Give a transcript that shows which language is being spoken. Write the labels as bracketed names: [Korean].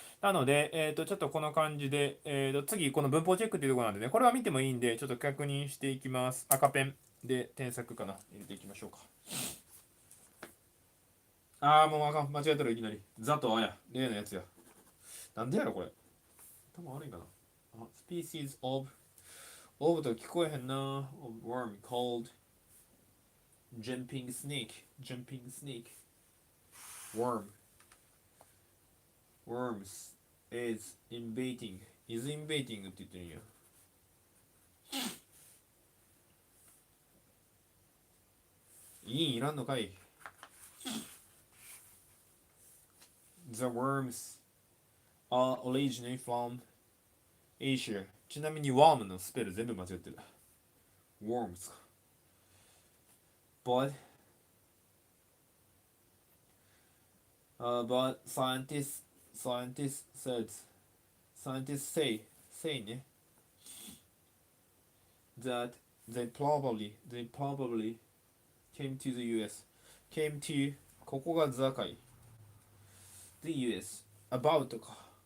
[Japanese] なので、ちょっとこの感じで、次、この文法チェックっていうところなんでね、これは見てもいいんで、ちょっと確認していきます。赤ペンで添削かな。入れていきましょうか。もうあかん。間違えたらいきなり。ザとあや。例のやつや。なんでやろ、これ。頭悪いかな。 [English] species of [Japanese] と聞こえへんな。 [English] of worm called jumping snake. Worms is invading [Japanese] って言ってるんや。いらんのかい。 [English] The worms are originally from Asia。 [Japanese] ちなみにワームのスペル全部間違ってる。 [English] worms but scientists sayね that they probably came to the US came to [Japanese] ここがザかい [English] the US about か